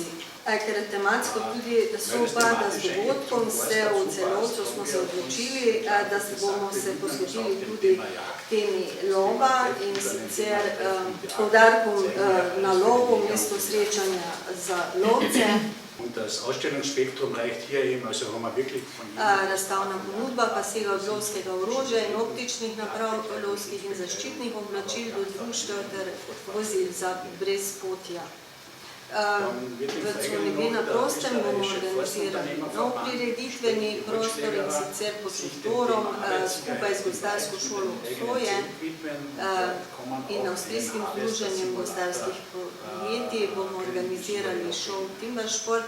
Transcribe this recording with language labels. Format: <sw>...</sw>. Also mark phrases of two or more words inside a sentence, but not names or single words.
<sl>Ker tematsko tudi sovpada z dogodkom, se v Celovcu smo se odločili, da bomo se posvetili tudi temi lova in sicer poudarkom na lovu, mesto srečanja za lovce.</sl> <de>Und das Ausstellungsspektrum reicht hier eben, also haben wir wirklich von</de> <sl>Razstavna ponudba pa sega od lovskega orožja in optičnih naprav, lovskih in zaščitnih oblačil do društev ter vozil za brezpotja. V coni B na prostem bomo organizirali nov prireditveni prostor in sicer pod sektorom skupaj z gozdarsko šolo Osoje in avstrijskim združenjem gozdarskih podjetij bomo organizirali šov Timbersport.</sl>